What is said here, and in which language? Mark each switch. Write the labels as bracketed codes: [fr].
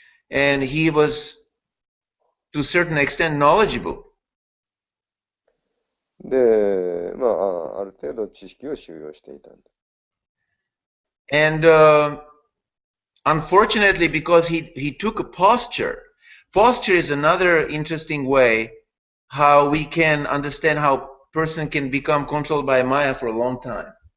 [en] And he was, to a certain extent, knowledgeable. [ja] で、ある程度知識を収容していたんだ。 [en] And unfortunately, because he took a posture is another interesting way how we can understand how person can become controlled by Maya for a long time.